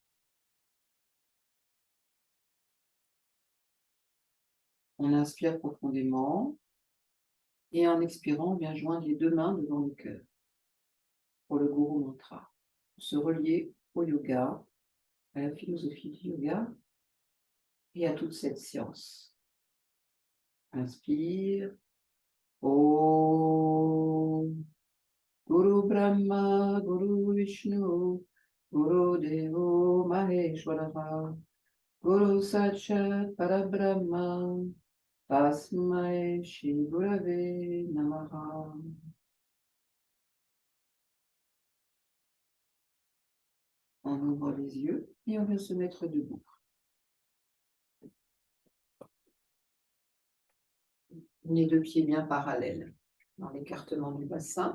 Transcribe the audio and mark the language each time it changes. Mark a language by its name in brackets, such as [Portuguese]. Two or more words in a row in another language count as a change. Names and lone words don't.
[French] On inspire profondément et en expirant, on vient joindre les deux mains devant le cœur pour le [Sanskrit] गुरु मन्त्र. [French] Se relier au yoga, à la philosophie du yoga et à toute cette science. Inspire. [Sanskrit] ॐ गुरु ब्रह्मा, गुरु विष्णु, गुरु देवो महेश्वर, गुरु साक्षात् परब्रह्म, तस्मै श्री गुरवे नमः. [French] On ouvre les yeux et on va se mettre debout. Les deux pieds bien parallèles dans l'écartement du bassin.